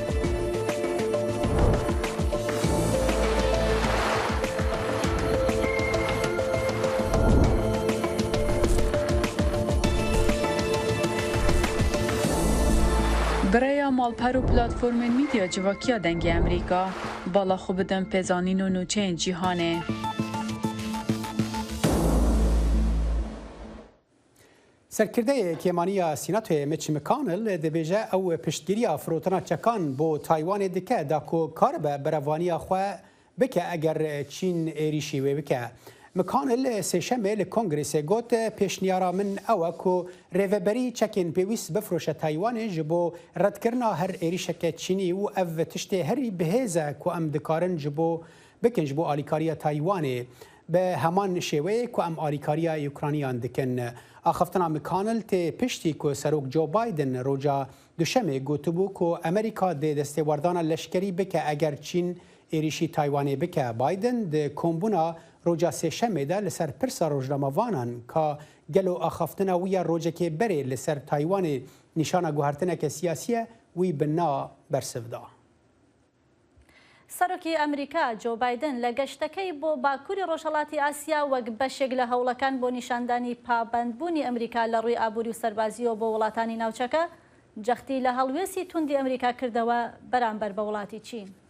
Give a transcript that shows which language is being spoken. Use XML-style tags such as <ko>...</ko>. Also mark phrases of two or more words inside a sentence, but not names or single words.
<ku>برای مالپەر و پلاتفۆرمên میدیا civakîya dengê Amerîka bala xwe bidin pêzanîn û nûçeyên cîhanê. سەرکردەیە کێمانیە سیناتۆیە میچ مکانل دەبێژە ئەو پشتگیریە فرۆتنا چەکان بۆ تایوانê dike da ku karibe berevaniya xwe bike eger Çîn êrişî wê bike. مکانل سێشەمê li Kongrêsê got pêşniyara min ew e ku rêveberî çekên pêwîst bifroşe Taywanê ji bo redkirina her êrişeke Çînî û ev tiştê herî bihêze ku em dikarin ji bo bikin ji bo alîkariya Taywanê bi heman şêweyê ku em alîkariya Ukraynayan dikin. Axaftina Mkanil tê piştî ku Serok Joe Biden roja duşemê gotibû ku Amerîka dê destêwerdana leşkerî bike eger Çîn êrişî Taywanê bike. Biden di kombûna roja sêşemê de li ser pirsa rojnamavanan ka gelo axaftina wî ya rojekê berê li ser Taywanê nîşana guhertineke siyasî ye wî bi na bersiv da.</ku> <ckb>سەرۆکی ئەمریکا جۆ بایدن لە گەشتەکەی بۆ باکووری ڕۆژهەڵاتی ئاسیا وەک بەشێک لە هەوڵەکان بۆ نیشاندانی پابەندبوونی ئەمریکا لە ڕووی ئابووری و سەربازیەوە بۆ وڵاتانی ناوچەکە جەختی لە هەڵوێستی توندی ئەمریکا کردەوە بەرامبەر بە وڵاتی چین.</ckb>